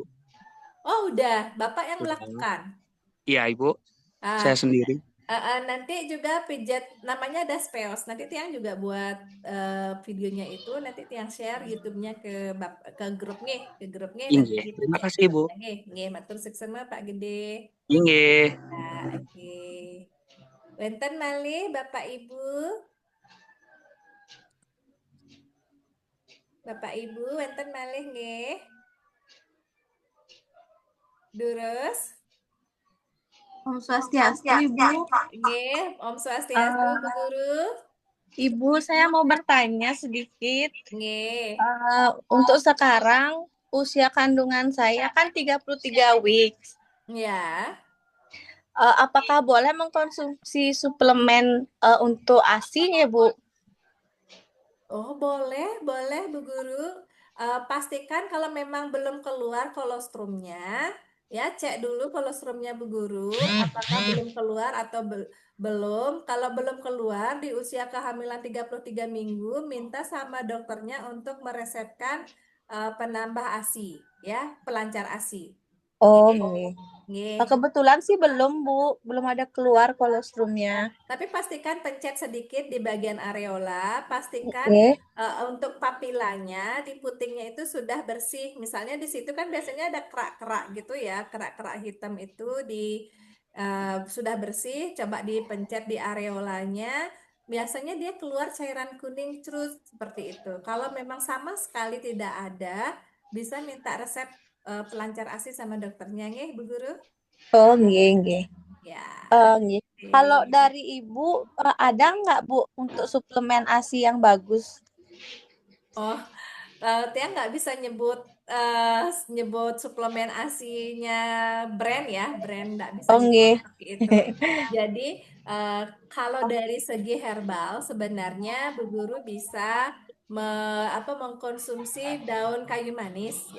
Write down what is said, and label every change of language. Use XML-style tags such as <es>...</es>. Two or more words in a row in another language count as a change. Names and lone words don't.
<id>Oh, udah, Bapak yang Sudah. melakukan. Iya Ibu, saya sendiri. Nanti juga pijat namanya ada Speos. Nanti Tiang juga buat videonya itu. Nanti Tiang share YouTube-nya ke grupnya nanti Iya, terima dipijat. kasih Ibu.</id> <ban>Nggih, matur suksema Pak Gede.</ban> <id>Iya. Nah, oke.</id> <ban>Wenten malih Bapak Ibu. Bapak Ibu wonten malih nggih. Durus? Om Swastiastu, Ibu. Nggih, Om Swastiastu, Bu Guru.</ban> <id>Ibu, saya mau bertanya sedikit. Nggih. Untuk sekarang, usia kandungan saya kan 33 weeks. Ya. Apakah boleh mengkonsumsi suplemen untuk ASI ya, Bu? Oh, boleh Bu Guru. Pastikan kalau memang belum keluar kolostrumnya, ya cek dulu kolostrumnya Bu Guru, apakah belum keluar atau belum. Kalau belum keluar di usia kehamilan 33 minggu, minta sama dokternya untuk meresepkan penambah ASI, ya, pelancar ASI. Oh, Nggih. nggih. Nggih. Kebetulan sih belum, Bu. Belum ada keluar kolostrumnya. Tapi pastikan pencet sedikit di bagian areola, pastikan Oke. untuk papilanya di putingnya itu sudah bersih. Misalnya di situ kan biasanya ada kerak-kerak gitu ya, kerak-kerak hitam itu sudah bersih, coba dipencet di areolanya. Biasanya dia keluar cairan kuning terus seperti itu. Kalau memang sama sekali tidak ada, bisa minta resep pelancar ASI sama dokternya, nggih, Bu Guru? Oh, nggih, nggih. Ya. Nggih. Oke. Kalau dari Ibu, ada nggak, Bu, untuk suplemen ASI yang bagus? Oh, Tia nggak bisa nyebut suplemen ASI-nya brand ya, brand nggak bisa Oh, nyebut nggih. seperti itu. Jadi kalau dari segi herbal sebenarnya Bu Guru bisa mengkonsumsi daun kayu manis ya.</id>